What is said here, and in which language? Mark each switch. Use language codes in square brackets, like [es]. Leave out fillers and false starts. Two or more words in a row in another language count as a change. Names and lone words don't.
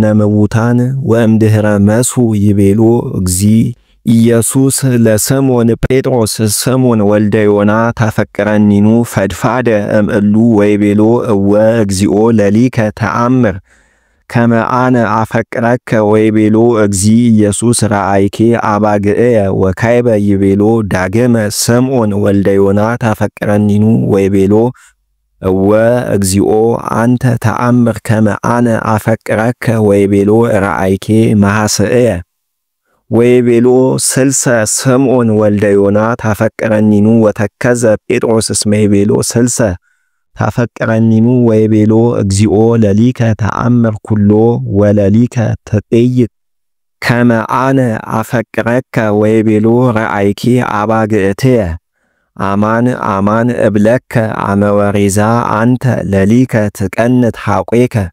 [gez] ምውታን ወእምድኅረ መስሑ ይቤሎ እግዚ ኢየሱስ ለስምዖን ጴጥሮስ ስምዖን ወልደ ዮና ታፈቅረኒኑ ፈድፋደ እምእሉ ወይቤሎ እወ እግዚኦ ለሊከ ተአምር ከመ አነ አፈቅረከ ወይቤሎ እግዚ ኢየሱስ ረአይኬ አባግዕየ ወካይበ ይቤሎ ዳግመ ስምዖን ወልደ ዮና ታፈቅረኒኑ ወይቤሎ እወ እግዚኦ አንተ ተአምር ከመ አነ አፈቅረከ ወይቤሎ ረአይኬ መሐስእየ ወይቤሎ ስልሰ ስምዖን ወልደ ዮና ታፈቅረኒኑ ወተከዘ ጴጥሮስ እስመ ይቤሎ ስልሰ ታፈቅረኒኑ ወይቤሎ እግዚኦ ለሊከ ተአምር ኩሎ ወለሊከ ተጠይቅ ከመ አነ አፈቅረከ ወይቤሎ ረአይኬ አባግዕትየ አማን አማን እብለከ አመ ወሬዛ አንተ ለሊከ ትቀንት ሐቆከ